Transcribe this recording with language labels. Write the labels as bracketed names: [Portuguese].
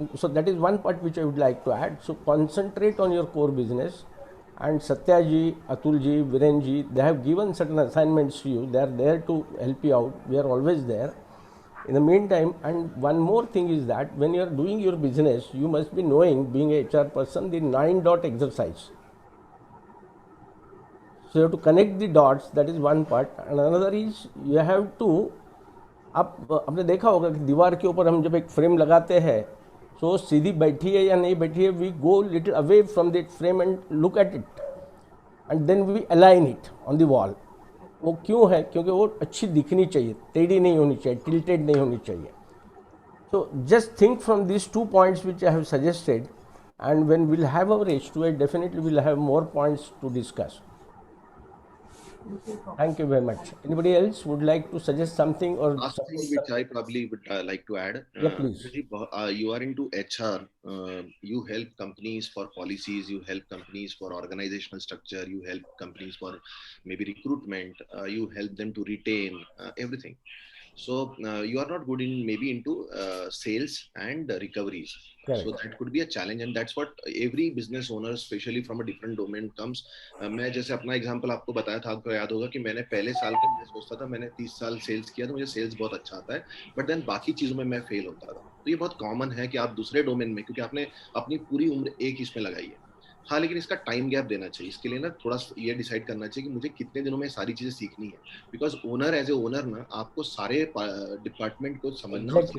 [English] So that is one part which I would like to add. So concentrate on your core business, and Satyaji, Atulji, Virenji, they have given certain assignments to you. They are there to help you out. We are always there. In the meantime, and one more thing is that when you are doing your business, you must be knowing, being a HR person, the 9 dot exercise. So you have to connect the dots. That is one part. And another is you have to, [Hindi] आपने देखा होगा कि दीवार के ऊपर हम जब एक फ्रेम लगाते हैं तो सीधी बैठी है या नहीं बैठी है, [English] We go little away from that frame and look at it and then we align it on the wall. [Hindi] वो क्यों है? क्योंकि वो अच्छी दिखनी चाहिए, टेढ़ी नहीं होनी चाहिए, टिल्टेड नहीं होनी चाहिए. [English] So just think from these 2 points which I have suggested, and when we'll have our H2A, definitely we'll have more points to discuss. Thank you very much. Anybody else would like to suggest something or last thing which I probably would like to add? Yeah, please. You are into HR. You help companies for policies. You help companies for organizational structure. You help companies for maybe recruitment. You help them to retain everything. So you are not good in maybe into sales and recoveries. Correct. So that could be a challenge, and that's what every business owner, especially from a different domain, comes. [Hindi] मैं जैसे अपना example आपको बताया था, आपको याद होगा कि मैंने पहले साल में मैं सोचता था मैंने 30 साल सेल्स किया तो मुझे सेल्स बहुत अच्छा आता है, बट देन बाकी चीजों में मैं फेल होता था. तो ये बहुत कॉमन है कि आप दूसरे डोमेन में, क्योंकि आपने अपनी पूरी उम्र एक इसमें लगाई है, हाँ, लेकिन इसका टाइम गैप देना चाहिए। इसके लिए ना थोड़ा ये डिसाइड करना चाहिए कि मुझे कितने दिनों में सारी चीजें सीखनी है, [English] because owner as a owner [Hindi] ना आपको सारे डिपार्टमेंट को समझना और